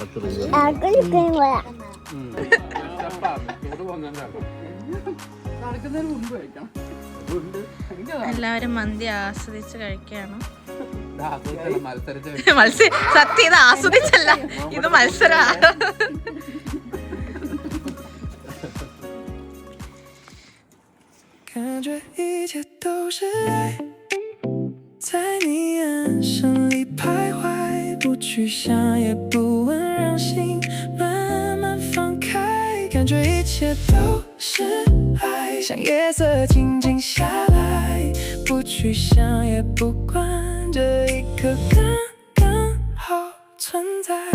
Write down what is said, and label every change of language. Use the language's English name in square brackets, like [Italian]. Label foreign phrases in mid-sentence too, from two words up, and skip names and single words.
[Malayalam] എല്ലാവരും മന്തി ആസ്വദിച്ച് കഴിക്കുകയാണ്. സത്യം ഇത് ആസ്വദിച്ചല്ല, ഇത് മത്സരമാണ്. [Chinese] 感觉一切都是爱，在你眼神里徘徊，不去想也不问，让心慢慢放开，感觉一切都是爱，像夜色静静下来，不去想也不管，这一刻刚刚好存在。